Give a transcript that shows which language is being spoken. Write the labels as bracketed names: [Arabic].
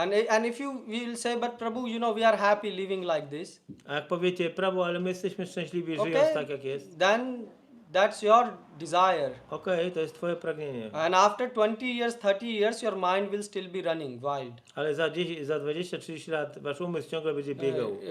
[English] And if you will say, but Prabhu, we are happy living like this. [Polish] A jak powiecie, Prabhu, ale my jesteśmy szczęśliwi żyjąc [English] Okay, [Polish] tak jak jest. [English] then that's your desire. [Polish] Okej, to jest twoje pragnienie. [English] And after 20 years, 30 years, your mind will still be running wild. [Polish] Ale za 20-30 lat wasz umysł ciągle będzie biegał.